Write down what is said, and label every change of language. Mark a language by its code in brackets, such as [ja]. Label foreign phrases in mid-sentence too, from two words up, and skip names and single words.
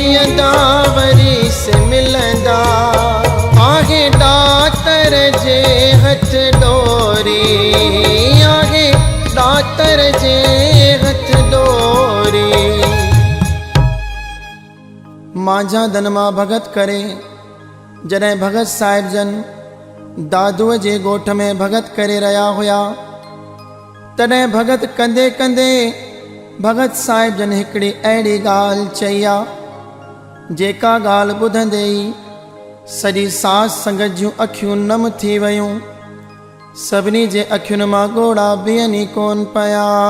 [sd] जीअंदा वरी से मिलंदा आहे दातर जे हथ डोरी आहे दातर जे हथ डोरी मांझा दन मां भगत करे जॾहिं भगत साहिब जन दादूअ जे ॻोठ में भगत करे रहिया हुया तॾहिं भगत कंदे कंदे भगत साहिब जन हिकिड़ी अहिड़ी ॻाल्हि चई आहे जेका ॻाल्हि ॿुधंदे ई सॼी साध संगत जूं अखियूं नम थी वयूं सभिनी जे अखियुनि मां ॻोढ़ा बीहनि कोन पिया